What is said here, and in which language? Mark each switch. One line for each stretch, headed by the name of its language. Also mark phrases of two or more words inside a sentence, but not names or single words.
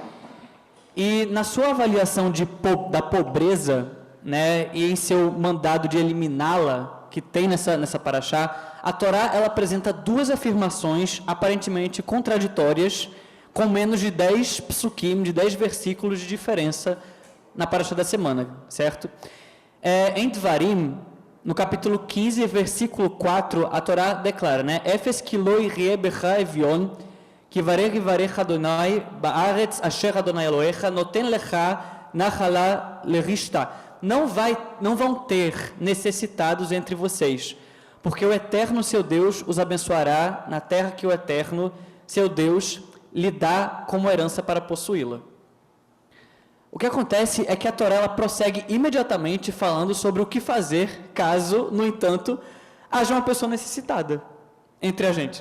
Portuguese: E na sua avaliação da pobreza, né, e em seu mandado de eliminá-la, que tem nessa Parashá, a Torá ela apresenta duas afirmações aparentemente contraditórias, com menos de 10 psukim, de 10 versículos de diferença na Parashá da semana, certo? Em Devarim, no capítulo 15, versículo 4, a Torá declara, né?
Hebrew: אפס כי לא יהיה בך אביון כי ברך אדוני בארץ אשר אדוני אלוהיך נותן לך נחלה לרשתה.
Portuguese: Não vão ter necessitados entre vocês, porque o Eterno, seu Deus, os abençoará na terra que o Eterno, seu Deus, lhe dá como herança para possuí-la. O que acontece é que a Torá ela prossegue imediatamente falando sobre o que fazer caso, no entanto, haja uma pessoa necessitada entre a gente.